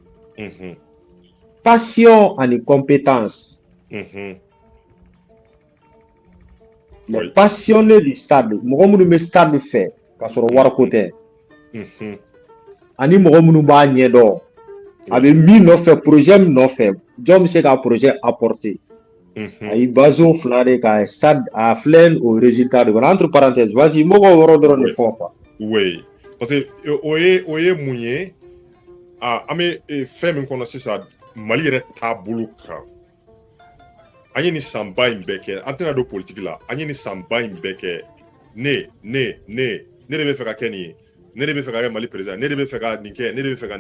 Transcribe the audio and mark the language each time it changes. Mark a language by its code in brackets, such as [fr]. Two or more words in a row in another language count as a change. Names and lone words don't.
[bm] passion ani compétence [fr] les passionnés du stade [bm] mɔgɔ minnu bɛ stade fɛ k'a sɔrɔ wariko tɛ ani mɔgɔ minnu b'a ɲɛdɔn a bɛ min nɔfɛ projet min nɔfɛ jɔn bɛ se ka [fr] projet apporter [bm] a y'i basé o fila de kan stade a filɛ o résultat de kɔnɔ [fr] entre parenthèses vas-y [bm] mɔgɔw yɔrɔ dɔrɔn de fɔ quoi. [fr] Oui parce que [bm] o ye mun ye an bɛ fɛn min kɔnɔ sisan Mali yɛrɛ taabolo kan an ye nin sanba in bɛɛ kɛ an tɛna don politique la an ye nin sanba in bɛɛ kɛ ne de bɛ fɛ ka kɛ nin ye ne de bɛ fɛ ka kɛ Mali président ne de bɛ fɛ ka nin kɛ ne de bɛ fɛ ka nin